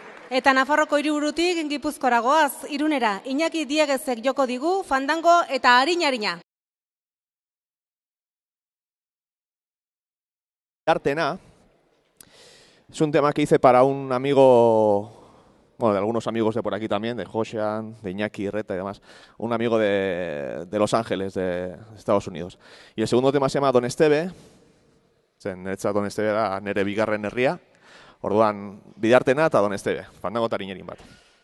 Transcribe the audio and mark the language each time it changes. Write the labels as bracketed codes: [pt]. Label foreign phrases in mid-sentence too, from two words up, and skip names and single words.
[eu] Eta Nafarroko hiriburutik Gipuzkoara goaz, Irunera, Iñaki Diegezek joko digu, fandango eta arina-arina. [es] Artena es un tema que hice para un amigo, bueno, de algunos amigos de por aquí también, de Josian, de Iñaki, Reta y demás, un amigo de Los Ángeles, de Estados Unidos. Y el segundo tema se llama [eu] Don Esteve, niretzat Don Esteve da nere bigarren herria, orduan bidartena eta Don Esteve, fandango eta arinarin bat.